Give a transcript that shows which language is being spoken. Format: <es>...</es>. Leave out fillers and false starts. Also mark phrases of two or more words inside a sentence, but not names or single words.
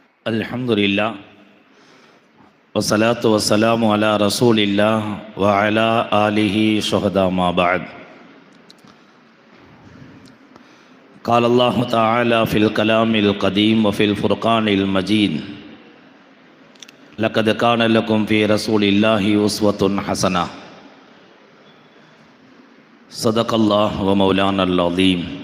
<ar>الحمد لله والصلاة والسلام على رسول الله وعلى آله شهداء ما بعد. قال الله تعالى في الكلام القديم وفي الفرقان المجيد لقد كان لكم في رسول الله أسوة حسنة. صدق الله ومولانا العظيم.</ar>